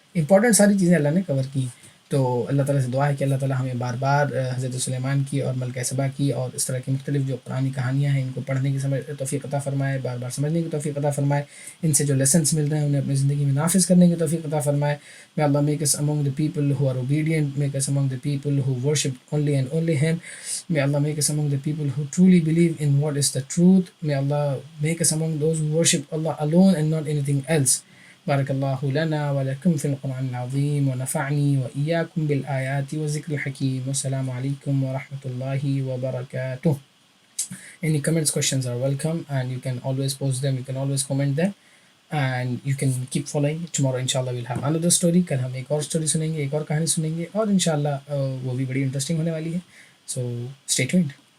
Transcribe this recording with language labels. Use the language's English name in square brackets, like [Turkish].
[Urdu] Important ساری چیزیں اللہ نے کور کی. تو اللہ تعالیٰ سے دعا ہے کہ اللہ تعالیٰ ہمیں بار بار حضرت سلیمان کی اور ملکہ سبا کی اور اس طرح کی مختلف جو قرآنی کہانیاں ہیں ان کو پڑھنے کی توفیق عطا فرمائے، بار بار سمجھنے کی توفیق عطا فرمائے، ان سے جو لیسنس مل رہے ہیں انہیں اپنی زندگی میں نافذ کرنے کی توفیق عطا فرمائے. [English] May Allah make us among the people who are obedient, make us among the people who worship only and only Him. May Allah make us among the people who truly believe in what is the truth. May Allah make us among those who worship Allah alone and not anything else. [Arabic] بارك الله لنا ولكم في القرآن العظيم، ونفعني وإياكم بالآيات والذكر الحكيم. والسلام عليكم ورحمة الله وبركاته. [English] Any comments, questions are welcome, and you can always post them, you can always comment them, and you can keep following. Tomorrow inshallah we'll have another story. [Urdu] کل ہم ایک اور اسٹوری سنیں گے، ایک اور کہانی سنیں گے، اور انشاءاللہ وہ بھی بڑی انٹرسٹنگ ہونے والی ہے. [English] So stay tuned.